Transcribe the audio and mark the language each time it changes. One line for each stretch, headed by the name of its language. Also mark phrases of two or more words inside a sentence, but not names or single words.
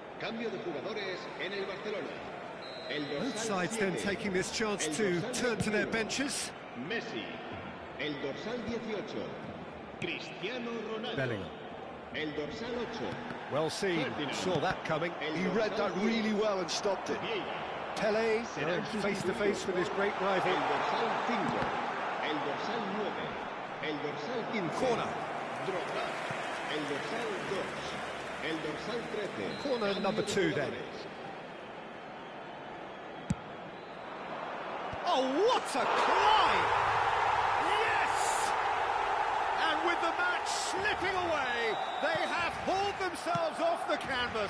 Spanish: Cambio de jugadores en el Barcelona. El
English: Both
Spanish: dorsal
English: sides then
Spanish: 7,
English: taking this chance
Spanish: el
English: to
Spanish: dorsal
English: turn to their
Spanish: 21,
English: benches.
Spanish: Messi. El dorsal 18, Cristiano Ronaldo. Bellingham. El dorsal 8,
English: Well seen,
Spanish: Ferdinand.
English: saw that coming.
Spanish: El
English: He read
Spanish: dorsal
English: that
Spanish: 10,
English: really well and stopped it.
Spanish: Vieira. Pelé Serán
English: going face to face with his great
Spanish: El
English: rival.
Spanish: dorsal 5, el dorsal 9, el dorsal 15. Corner. Drogba. El dorsal 2, el dorsal 13.
English: Corner
Spanish: Cambio
English: number
Spanish: de
English: 2 then.
Spanish: jugadores.
English: Oh, what a climb! Yes! And with the match slipping away, they have hauled themselves off the canvas.